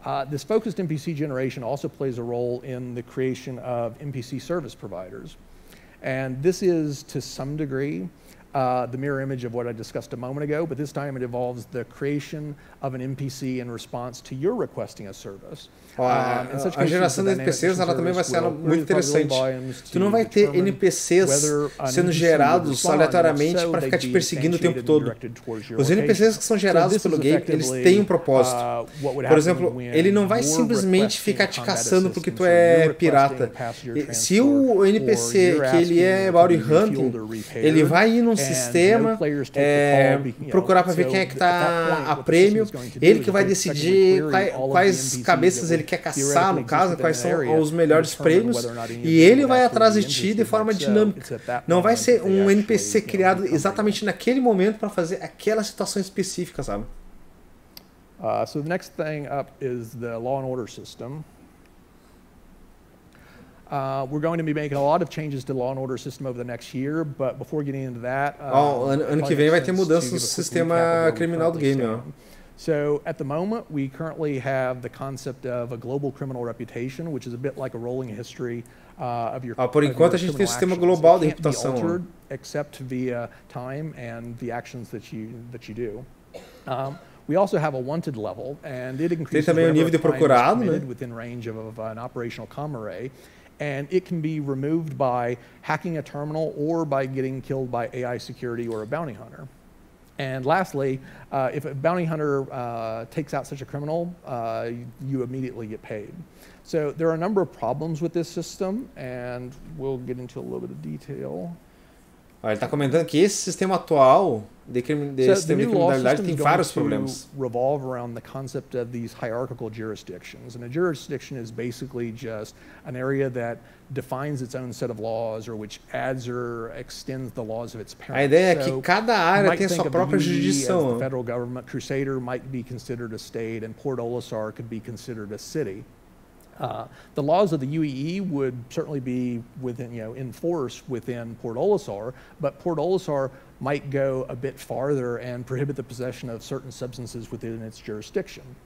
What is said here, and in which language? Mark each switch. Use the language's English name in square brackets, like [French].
[English] This focused NPC generation also plays a role in the creation of NPC service providers. And this is, to some degree, the mirror image of what I discussed a moment ago, but this time it involves the creation of an NPC in response to your requesting a service. [Portuguese] A geração de NPCs ela também vai ser muito interessante. Tu não vai ter NPCs sendo gerados aleatoriamente para ficar te perseguindo o tempo todo. Os NPCs que são gerados pelo game, eles têm um propósito. Por exemplo, ele não vai simplesmente ficar te caçando porque tu é pirata. Se o NPC que ele é bounty hunting, ele vai ir num sistema, procurar para ver quem é que está a prêmio, ele que vai decidir quais cabeças ele quer caçar, no caso, quais são os melhores prêmios, e ele vai atrás de ti de forma dinâmica. Não vai ser um NPC criado exatamente naquele momento para fazer aquela situação específica, sabe? [English] So the next thing up is the law and order system. We're going to be making a lot of changes to the law and order system over the next year, but before getting into that, [Portuguese] ano que vem vai ter mudanças no sistema criminal do game, ó. [English] So at the moment, we currently have the concept of a global criminal reputation, which is a bit like a rolling history of your. [Portuguese] Por enquanto a gente tem um sistema global de reputação, [English] except via time and the actions that you do. We also have a wanted level, and it increases [Portuguese] tem também o nível de procurado, né? [English] Within range of an operational com array. And it can be removed by hacking a terminal or by getting killed by AI security or a bounty hunter. And lastly, if a bounty hunter takes out such a criminal, you immediately get paid. So there are a number of problems with this system, and we'll get into a little bit of detail. [Portuguese] Ele está comentando que esse sistema atual de sistema de criminalidade tem vários problemas. [English] Revolve around the concept of these hierarchical jurisdictions, and a jurisdiction is basically just an area that defines its own set of laws, or which adds or extends the laws of its parent. [Portuguese] A ideia é que cada área tem a sua própria jurisdição. [English] The federal government, Crusader might be considered a state, and Port Olisar could be considered a city. The laws of the UEE would certainly be within, in force within Port Olisar, but Port Olisar might go a bit farther and prohibit the possession of certain substances within its jurisdiction.